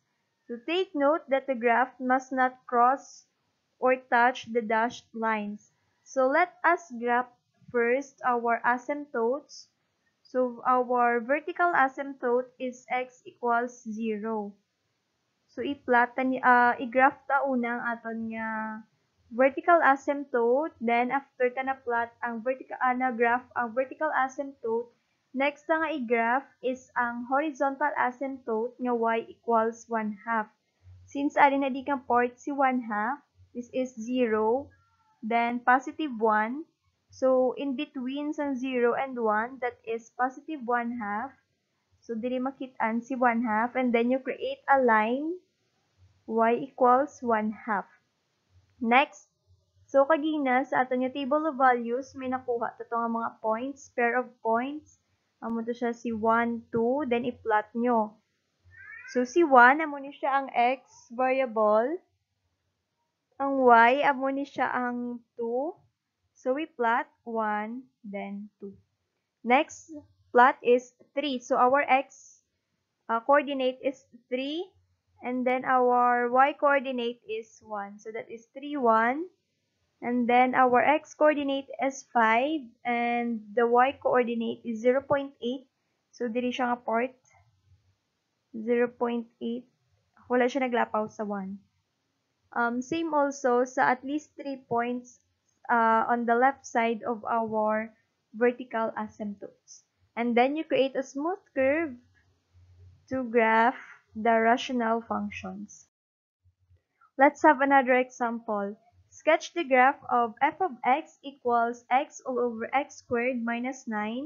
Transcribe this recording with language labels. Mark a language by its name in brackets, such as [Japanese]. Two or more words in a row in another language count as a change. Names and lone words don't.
[English] So take note that the graph must not cross or touch the dashed lines. So let us graph first our asymptotes. So our vertical asymptote is x equals 0. [Hiligaynon] So i-graph ta unang aton nga [English] vertical asymptote, [Hiligaynon] then after ta na-plot ang graph ang [English] vertical asymptote, [Hiligaynon] next na nga i-graph is ang [English] horizontal asymptote [Hiligaynon] nga [English] y equals 1/2. [Hiligaynon] Since alin na di kang part si 1/2, [English] this is 0, then positive 1. So in between sa 0 and 1, that is positive 1/2. [Hiligaynon] So dili makit-an si 1/2, [English] and then you create a line y equals 1/2. [Hiligaynon] Next, so kagina sa ato nga [English] table of values, [Hiligaynon] may nakuha to nga mga points, [English] pair of points. [Hiligaynon] Amo to siya si 1, 2, then i-plot nyo. So si 1, amo ni siya ang [English] x variable. [Hiligaynon] Ang y, amo ni siya ang 2. [English] So we plot 1, then 2. Next plot is 3. So our x coordinate is 3. And then our y coordinate is 1. So that is 3, 1. And then our x coordinate is 5. And the y coordinate is 0.8. So [Hiligaynon] diri siya nga part. [English] 0.8. [Hiligaynon] Wala siya naglapaw sa 1. [English] Same also sa at least 3 points on the left side of our vertical asymptotes. And then you create a smooth curve to graph the rational functions. Let's have another example. Sketch the graph of f of x equals x all over x squared minus 9.